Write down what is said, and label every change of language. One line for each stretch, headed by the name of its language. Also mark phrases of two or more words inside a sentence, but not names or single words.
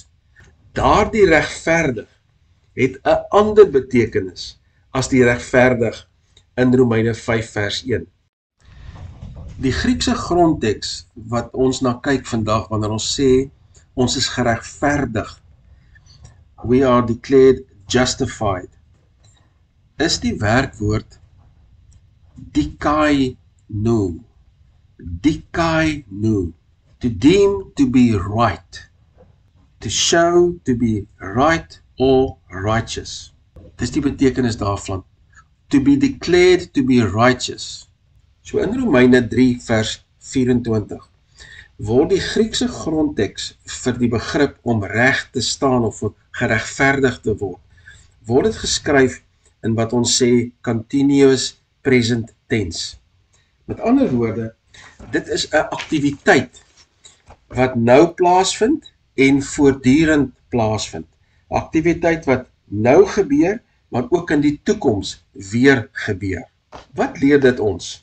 Afrikaans: Daardie regverdig het 'n ander betekenis as die regverdig in Romeine 5 vers 1. Die Griekse grondteks wat ons na kyk vandag wanneer ons sê ons is geregverdig,
English: we are declared justified,
Afrikaans: is die werkwoord dikaino. Dikaino.
English: To deem to be right. To show to be right or righteous.
Afrikaans: Dis die betekenis daarvan.
English: To be declared to be righteous.
Afrikaans: So in Romeine 3 vers 24, word die Griekse grondteks vir die begrip om reg te staan of geregverdig te word dit geskryf in wat ons sê
English: continuous present tense.
Afrikaans: Met ander woorde, dit is 'n aktiwiteit wat nou plaasvind en voortdurend plaasvind. Aktiwiteit wat nou gebeur, maar ook in die toekoms weer gebeur. Wat leer dit ons?